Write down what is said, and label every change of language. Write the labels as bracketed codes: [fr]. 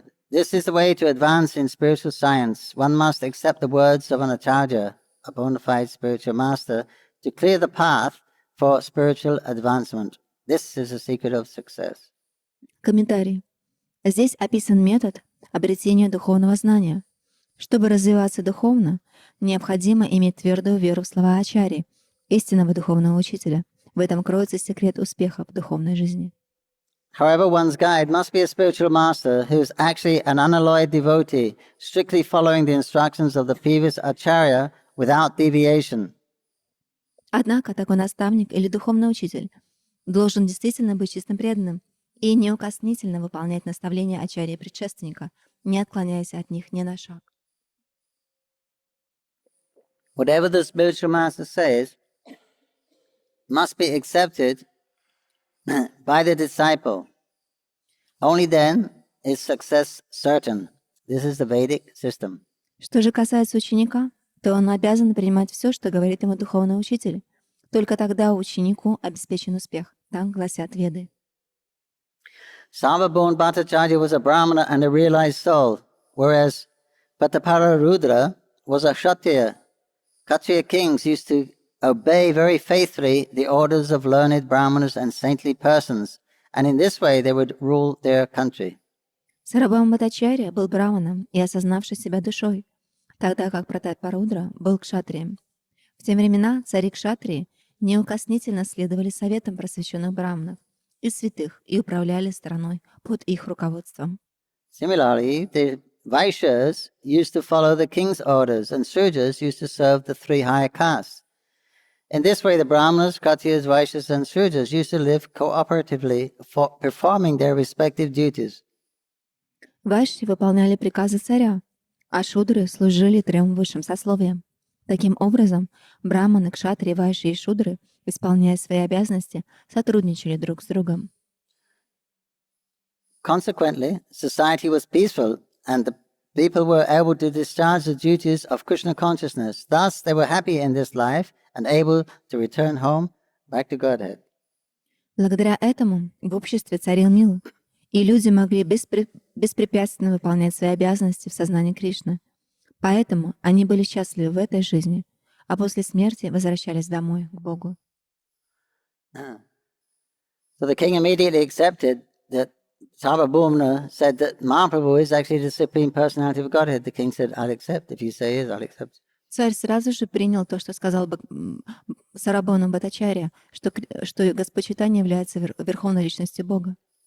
[en] This is the way to advance in spiritual science. One must accept the words of an acharya, a bona fide spiritual master, to clear the path for spiritual advancement. This is the secret of success. [ru] Комментарий. Здесь описан метод обретения духовного знания. Чтобы развиваться духовно, необходимо иметь твердую веру в слова ачарьи, истинного духовного учителя. В этом кроется секрет успеха в духовной жизни. [en] However, one's guide must be a spiritual master who is actually an unalloyed devotee, strictly following the instructions of the previous acharya without deviation. [ru] Однако такой наставник или духовный учитель должен действительно быть чистым преданным и неукоснительно выполнять наставления ачарьи предшественника, не отклоняясь от них ни на шаг. [en] Whatever the spiritual master says must be accepted by the disciple. Only then is success certain. This is the Vedic system. [ru] Что же касается ученика, то он обязан принимать все, что говорит ему духовный учитель. Только тогда ученику обеспечен успех. Так гласят Веды. [en] Sarvabhauma Bhattacharya was a Brahmana and a realized soul, whereas Patapara Rudra was a Kshatriya. Kshatriya kings used to obey very faithfully the orders of learned Brahmanas and saintly persons, and in this way they would rule their country. [ru] Сарвабхаума Бхаттачарья был браманом и осознавший себя душой, тогда как Пратапарудра был кшатрием. В те времена цари-кшатрии неукоснительно следовали советам просвещенных браманов и святых и управляли страной под их руководством. [en] Similarly, the Vaishyas used to follow the king's orders, and Sudras used to serve the three higher castes. In this way, the Brahmanas, Kshatriyas, Vaishyas, and Sudras used to live cooperatively, performing their respective duties. [ru] Вайши выполняли приказы царя, а шудры служили трем высшим сословиям. Таким образом, браманы, кшатрии, вайши и шудры, исполняя свои обязанности, сотрудничали друг с другом. [en] Consequently, society was peaceful, and the people were able to discharge the duties of Krishna consciousness. Thus, they were happy in this life and able to return home back to Godhead. [ru] Благодаря этому в обществе царил мир, и люди могли беспрепятственно выполнять свои обязанности в сознании Кришны. Поэтому они были счастливы в этой жизни, а после смерти возвращались домой, к Богу. [en] So the king immediately accepted that Sarvabhauma said that Mahaprabhu is actually the Supreme Personality of Godhead. The king said, I'll accept. If you say yes, I'll accept. [ru] Царь сразу же принял то, что сказал Сарвабхаума Бхаттачарья, что Господь Чайтанья является верховной личностью Бога.